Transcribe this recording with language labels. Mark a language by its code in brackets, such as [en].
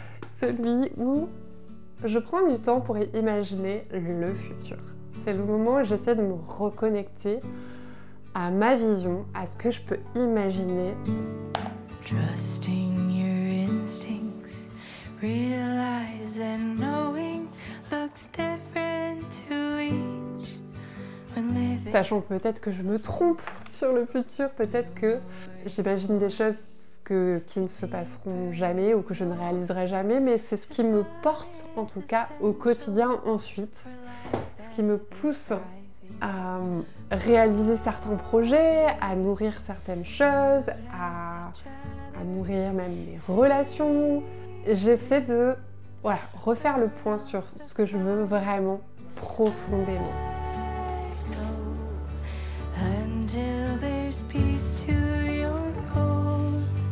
[fr] Celui où je prends du temps pour imaginer le futur. C'est le moment où j'essaie de me reconnecter à ma vision, à ce que je peux imaginer. [en] Trusting your instincts, realize that knowing looks different to each. [fr] Sachant peut-être que je me trompe sur le futur, peut-être que j'imagine des choses qui ne se passeront jamais ou que je ne réaliserai jamais, mais c'est ce qui me porte en tout cas au quotidien ensuite, ce qui me pousse à réaliser certains projets, à nourrir certaines choses, à nourrir même les relations. J'essaie de refaire le point sur ce que je veux vraiment profondément. [en] Until there's peace to your goal.